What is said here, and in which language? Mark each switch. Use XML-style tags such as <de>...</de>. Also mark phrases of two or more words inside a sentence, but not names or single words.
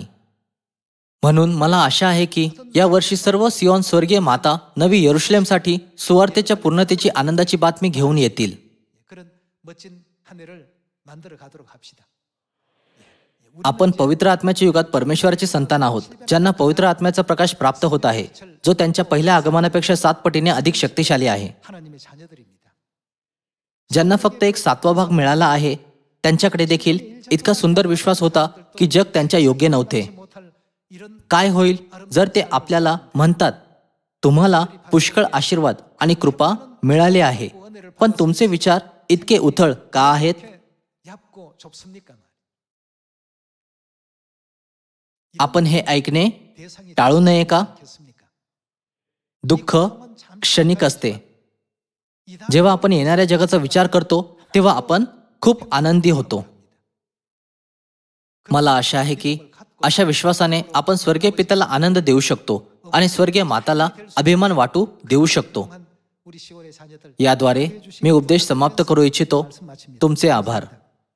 <mr>म्हणून मला आशा आहे की या वर्षी सर्व सियोन स्वर्गीय माता नवी यरुशलेमसाठी सुवार्तेच्या पूर्णतेची आनंदाची बातमी घेऊन येतील.</mr> <ko>그런 멋진 한 해를 만들어 가도록 합시다.</ko> <mr>आपण पवित्र आत्म्याच्या युगात परमेश्वराची संतान आहोत ज्यांना पवित्र आत्म्याचा प्रकाश प्राप्त होत आहे जो त्यांच्या पहिल्या आगमनापेक्षा 7 पटीने अधिक शक्तिशाली आहे.</mr> <ko>하나님의 자녀들입니다.</ko> <mr>ज्यांना फक्त एक 7वा भाग मिळाला आहे त्यांच्याकडे देखील इतका सुंदर विश्वास होता की जग त्यांच्या योग्य नव्हते.</mr> <ko>못할 이런</ko> <mr>काय होईल जर ते आपल्याला म्हणतात तुम्हाला पुष्कळ आशीर्वाद आणि कृपा मिळाले आहे पण तुमचे विचार इतके उथळ का आहेत?</mr> <ko>얇고 좁습니까?</ko> <mr>आपण हे ऐकणे</mr> <ko>대상이</ko> <mr>टाळू नये का?</mr> <ko>겠습니까?</ko> <mr>दुःख क्षणिक असते. जेव्हा आपण येणाऱ्या जगाचा विचार करतो तेव्हा आपण खूप आनंदी होतो. मला आशा आहे की अशा विश्वासाने आपण स्वर्गीय पित्याला आनंद देऊ शकतो आणि स्वर्गीय माताला अभिमान वाटू देऊ शकतो.</mr> <ko>우리 시온의 자녀들</ko> <mr>याद्वारे मी उपदेश समाप्त करू इच्छितो.</mr> <ko>말씀 마칩니다.</ko> <mr>तुमचे आभार.</mr>